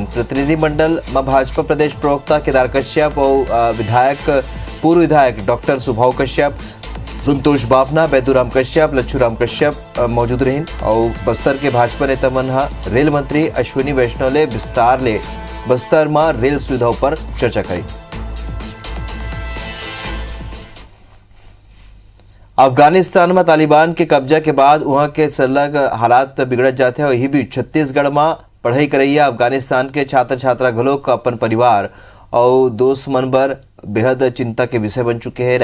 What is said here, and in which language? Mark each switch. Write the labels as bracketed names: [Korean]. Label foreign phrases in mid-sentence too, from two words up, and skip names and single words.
[Chhattisgarhi] प्रतिनिधिमंडल में भाजपा प्रदेश प्रवक्ता केदार कश्यप और पूर्व विधायक डॉक्टर सुभाव कश्यप, संतोष बाफना, बैदूराम कश्यप, लच्छूराम कश्यप मौजूद रहीन और बस्तर के भाजपा नेता मन रेल मंत्री अश्विनी वैष्णव ले विस्तार ले बस्तर में रेल सुविधाओं पर चर्चा करी। अफगानिस्तान में तालिबान के कब्जा के बाद वहां के सरलग हालात बिगड़त जाते हैं। वही भी छत्तीसगढ़ में पढ़ाई करैया अफगानिस्तान के छात्र छात्रा घलोक अपन परिवार और दोस्त मन बर बेहद चिंता के विषय बन चुके हैं।